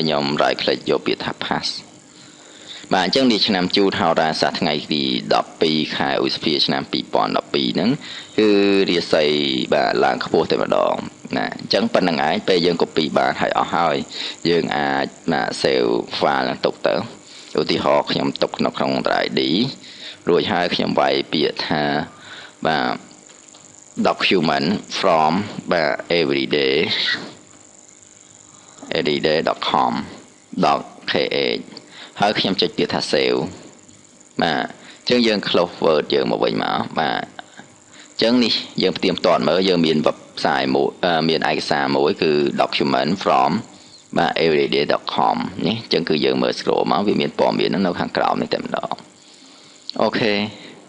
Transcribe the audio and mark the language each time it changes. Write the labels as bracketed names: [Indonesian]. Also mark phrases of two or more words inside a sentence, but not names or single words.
[Khmer] ខ្ញុំ [English] right click [Khmer] យកពាក្យថា pass អញ្ចឹងនេះឆ្នាំជូតហោរាសាស្ត្រថ្ងៃទី12ខែឧសភាឆ្នាំ2012ហ្នឹងគឺរាសីឡើងខ្ពស់តែម្ដងអញ្ចឹងប៉ុណ្្នឹងឯងពេលយើង copy បានហើយអស់ហើយយើងអាច [English] save file [Khmer] នឹងទុកទៅឧទាហរណ៍ខ្ញុំទុកនៅក្នុង drive ID រួចហើយខ្ញុំវាយពាក្យថា [English] document from everyday.com.ph [Khmer] ហើយខ្ញុំចុចពាក្យថា save អញ្ចឹងយើង close Word យើងមកវិញមកអញ្ចឹងនេះយើងផ្ទៀងផ្ទាត់មើលយើងមាន website មួយមានឯកសារមួយគឺ [English] document from everyday.com [Khmer] នេះអញ្ចឹងគឺយើងមើល scroll មកវាមានព័ត៌មាននៅខាងក្រោមនេះតែម្ដងអូខេ